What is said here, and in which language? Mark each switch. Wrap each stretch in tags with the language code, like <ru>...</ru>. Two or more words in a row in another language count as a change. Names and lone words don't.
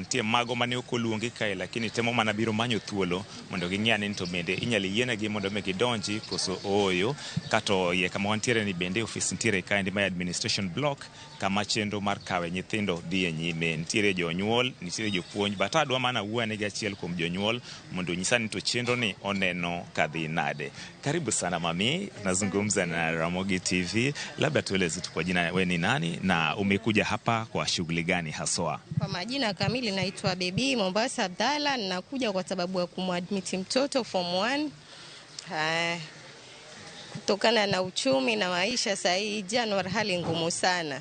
<luo>Nitie mago mane ok oluongi kae, lakini temo mana biro manyo thuolo mondo ging'e ni to bende inyalo yienegi mondo me gidonji koso ooyo. Kato ye kama wantiere ni bende office nitiere kaendi ma administration block kama chenro mar kawe nyithindo dhi e nyime. Nitiere jonyuol, nitiere jopuonj, but adwa mana wuonegi achiel kuom jonyuol mondo nyisa ni to chenro ni oneno kadhi nade.</luo> <sw>Karibu sana mami, nazungumza na Ramogi TV. Labda tueleze tu kwa jina wewe ni nani na umekuja hapa kwa shughuli gani haswa? Kwa majina kamili naitwa Baby Mombasa Abdalla, ninakuja kwa sababu ya kumadmit mtoto form 1. Kutokana na uchumi na maisha sasa hii Januari hali ngumu sana.</sw>